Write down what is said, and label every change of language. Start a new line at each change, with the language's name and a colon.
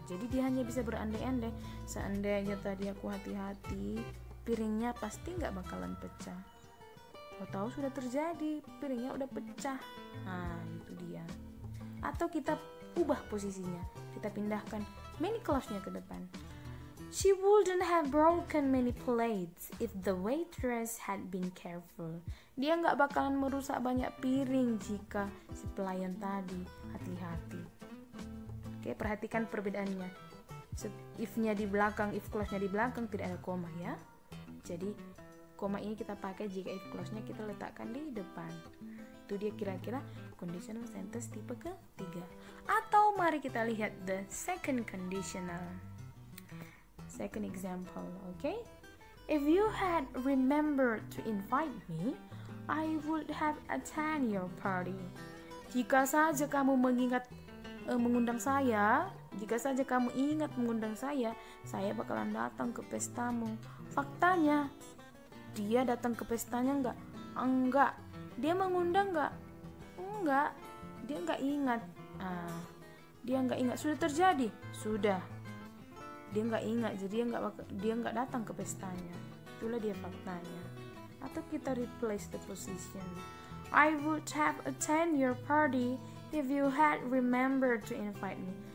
Indonesian: Jadi dia hanya bisa berandai-andai, seandainya tadi aku hati-hati, piringnya pasti nggak bakalan pecah. Tahu sudah terjadi, piringnya udah pecah. Nah, itu dia. Atau kita ubah posisinya, kita pindahkan main clause-nya ke depan.
English: She wouldn't have broken many plates if the waitress had been careful.
Indonesian: Dia nggak bakalan merusak banyak piring jika si pelayan tadi hati-hati. Oke, perhatikan perbedaannya. If-nya di belakang, if clause-nya di belakang tidak ada koma ya. Jadi koma ini kita pakai jika if clause-nya kita letakkan di depan. Itu dia kira-kira conditional sentence tipe ketiga. Atau mari kita lihat
English: the second conditional. Second example, okay? If you had remembered to invite me, I would have attended your party.
Indonesian: Jika saja kamu mengundang saya, jika saja kamu ingat mengundang saya bakalan datang ke pestamu. Faktanya, dia datang ke pestanya enggak? Enggak. Dia mengundang enggak? Enggak. Dia enggak ingat. Dia enggak ingat. Sudah terjadi? Sudah. Dia nggak ingat, jadi dia nggak datang ke pestanya. Itulah dia faktanya. Atau kita
English: replace the position. I would have attended your party if you had remembered to invite me.